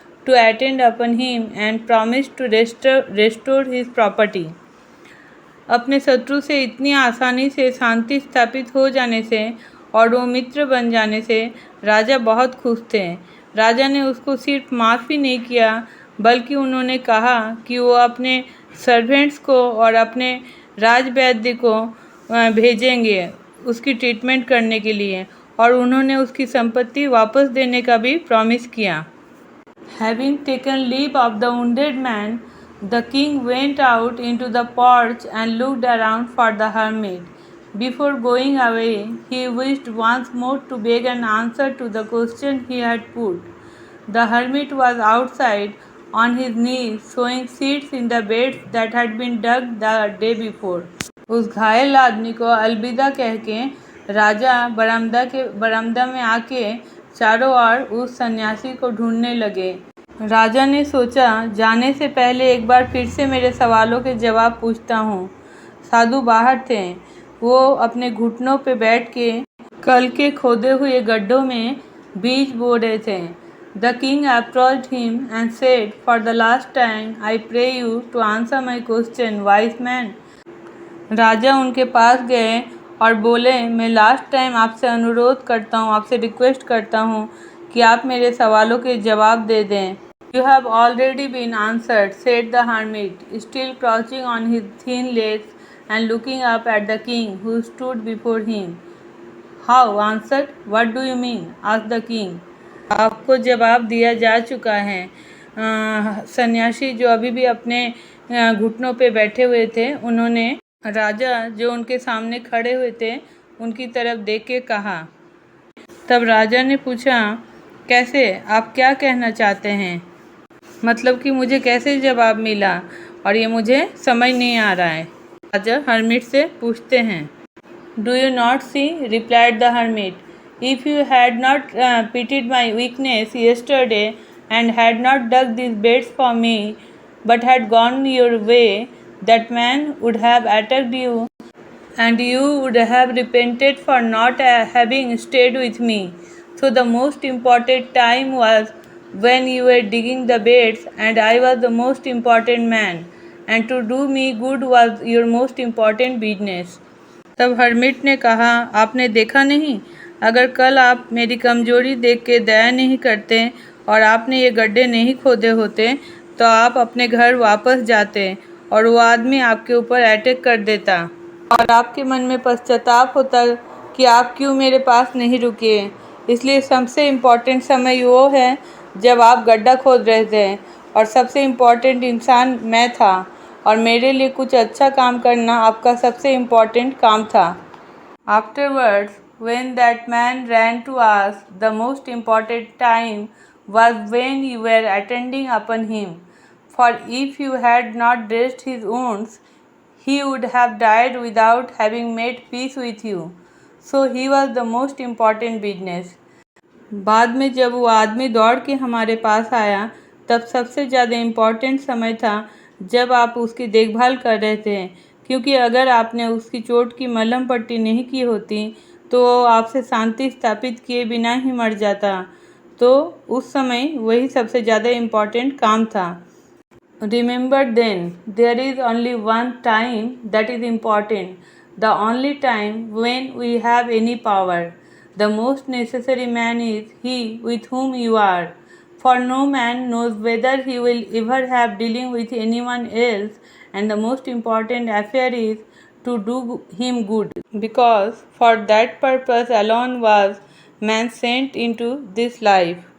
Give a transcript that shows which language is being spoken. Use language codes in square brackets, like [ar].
[en] to attend upon him and promised to restore his property. [hi] अपने शत्रु से इतनी आसानी से शांति स्थापित हो जाने से और वो मित्र बन जाने से राजा बहुत खुश थे। राजा ने उसको सिर्फ माफ़ ही नहीं किया बल्कि उन्होंने कहा कि वो अपने सर्वेंट्स को और अपने राजवैद्य को भेजेंगे उसकी ट्रीटमेंट करने के लिए, और उन्होंने उसकी संपत्ति वापस देने का भी प्रॉमिस किया। [en] Having taken leave of the wounded man, the king went out into the porch and looked around for the hermit. Before going away, he wished once more to beg an answer to the question he had put. The hermit was outside on his knees, sowing seeds in the beds that had been dug the day before. [hi] उस घायल आदमी को अलविदा कह के राजा बरामदा में आके चारों ओर उस सन्यासी को ढूंढने लगे। राजा ने सोचा, जाने से पहले एक बार फिर से मेरे सवालों के जवाब पूछता हूँ। साधु बाहर थे, वो अपने घुटनों पे बैठ के कल के खोदे हुए गड्ढों में बीज बो रहे थे। [en] The king approached him and said, "For the last time, I pray you to answer my question, wise man." [hi] राजा उनके पास गए और बोले, मैं लास्ट टाइम आपसे अनुरोध करता हूँ, आपसे रिक्वेस्ट करता हूँ कि आप मेरे सवालों के जवाब दे दें। [en] You have already been answered, said the hermit, still crouching on his thin legs and looking up at the king who stood before him. How answered? What do you mean? asked the king. [hi] आपको जवाब दिया जा चुका है। सन्यासी जो अभी भी अपने घुटनों पे बैठे हुए थे, उन्होंने राजा जो उनके सामने खड़े हुए थे उनकी तरफ देख के कहा। तब राजा ने पूछा, कैसे, आप क्या कहना चाहते हैं? मतलब कि मुझे कैसे जवाब मिला और ये मुझे समझ नहीं आ रहा है। राजा हर्मिट से पूछते हैं। [en] Do you not see, replied the hermit, if you had not pitied my weakness yesterday and had not dug these beds for me but had gone your way, that man would have attacked you and you would have repented for not having stayed with me. So the most important time was when you were digging the beds and I was the most important man, and to do me good was your most important business. [hi] तब hermit ने कहा, आपने देखा नहीं, अगर कल आप मेरी कमजोरी देख के दया नहीं करते और आपने ये गड्ढे नहीं खोदे होते तो आप अपने घर वापस जाते और वो आदमी आपके ऊपर अटैक कर देता और आपके मन में पश्चाताप होता कि आप क्यों मेरे पास नहीं रुके। इसलिए सबसे इम्पॉर्टेंट समय वो है जब आप गड्ढा खोद रहे थे और सबसे इम्पॉर्टेंट इंसान मैं था और मेरे लिए कुछ अच्छा काम करना आपका सबसे इम्पॉर्टेंट काम था। [en] Afterwards, when that man ran to us, the most important time was when you were attending upon him. For if you had not dressed his wounds, he would have died without having made peace with you. So he was the most important business. [hi] बाद में जब वो आदमी दौड़ के हमारे पास आया तब सबसे ज़्यादा इम्पॉर्टेंट समय था जब आप उसकी देखभाल कर रहे थे, क्योंकि अगर आपने उसकी चोट की मलहम पट्टी नहीं की होती तो वो आपसे शांति स्थापित किए बिना ही मर जाता। तो उस समय वही सबसे ज़्यादा इम्पॉर्टेंट काम था। [en] Remember then, there is only one time that is important, the only time when we have any power. The most necessary man is he with whom you are, for no man knows whether he will ever have dealing with anyone else, and the most important affair is to do him good, because for that purpose alone was man sent into this life.